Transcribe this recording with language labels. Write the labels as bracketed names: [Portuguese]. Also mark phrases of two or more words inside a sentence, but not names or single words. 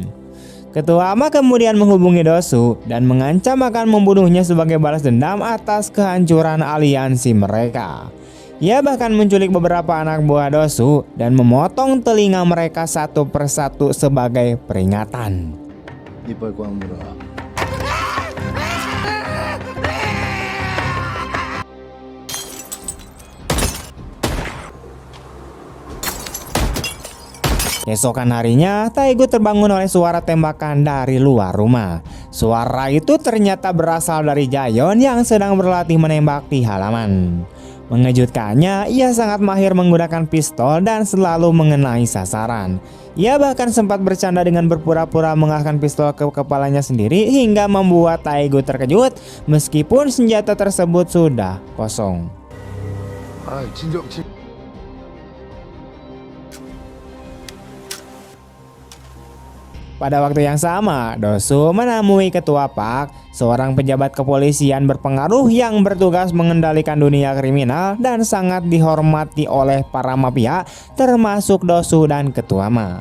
[Indonesian] Ketua Ma kemudian menghubungi Dosu dan mengancam akan membunuhnya sebagai balas dendam atas kehancuran aliansi mereka. Ia bahkan menculik beberapa anak buah Dosu dan memotong telinga mereka satu persatu sebagai peringatan. [Korean] 이빨 꽉 물어. [Indonesian] Keesokan harinya, Taegu terbangun oleh suara tembakan dari luar rumah. Suara itu ternyata berasal dari Jaeyeon yang sedang berlatih menembak di halaman. Mengejutkannya, ia sangat mahir menggunakan pistol dan selalu mengenai sasaran. Ia bahkan sempat bercanda dengan berpura-pura mengarahkan pistol ke kepalanya sendiri hingga membuat Taegu terkejut meskipun senjata tersebut sudah kosong. [Korean] 아 진정. [Indonesian] Pada waktu yang sama, Dosu menemui Ketua Park, seorang pejabat kepolisian berpengaruh yang bertugas mengendalikan dunia kriminal dan sangat dihormati oleh para mafia, termasuk Dosu dan Ketua Ma.